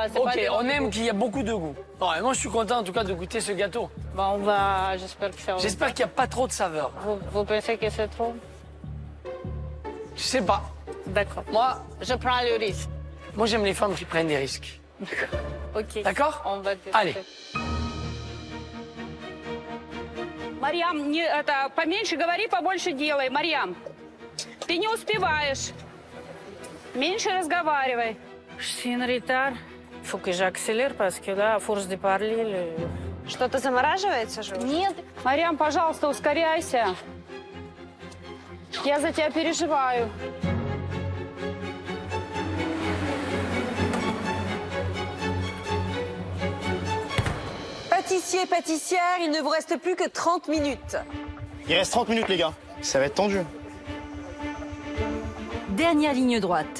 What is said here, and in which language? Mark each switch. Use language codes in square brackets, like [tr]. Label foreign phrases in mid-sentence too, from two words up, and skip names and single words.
[fr] Ok, on aime qu'il y a beaucoup de goût. Bon, et moi, je suis content en tout cas de goûter ce gâteau. Bon, on va... J'espère que ça va... J'espère qu'il n'y a pas trop de saveurs. Vous pensez que c'est trop? Je sais pas. D'accord. Moi, je prends le risque. Moi, j'aime les femmes qui prennent des risques. Ok. D'accord? On va tester. Allez. [ru] Марьям, поменьше говори, побольше делай. Марьям, ты не успеваешь. Меньше разговаривай. [fr] Je suis en retard. Il faut que j'accélère parce que là, à force de parler... [ru] Что-то замораживается же? Нет. Марьям, пожалуйста, ускоряйся. Я за тебя переживаю. [fr] Pâtissier, pâtissière, il ne vous reste plus que 30 minutes. Il reste 30 minutes, les gars. Ça va être tendu. Dernière ligne droite.